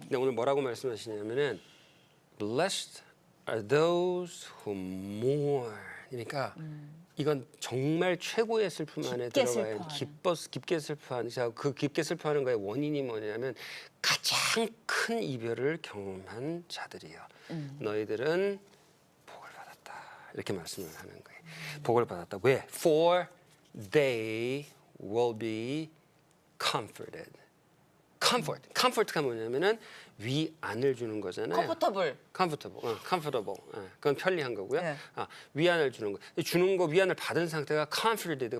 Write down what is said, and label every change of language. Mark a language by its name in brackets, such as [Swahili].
[Korean] 근데 오늘 뭐라고 말씀하시냐면은 [English] blessed are those who mourn. [Korean] 그러니까 이건 정말 최고의 슬픔 안에 깊게 들어가야 깊게 슬퍼하는. 그 깊게 슬퍼하는 거의 원인이 뭐냐면 가장 큰 이별을 경험한 자들이요. 너희들은 복을 받았다. 이렇게 말씀을 하는 거예요. 복을 받았다. 왜? [English] For they will be comforted. [Korean] comfort가 뭐냐면은 위안을 주는 거잖아요. comfortable. 그건 편리한 거고요. 네. 위안을 주는 거. 주는 거 위안을 받은 상태가 comforted.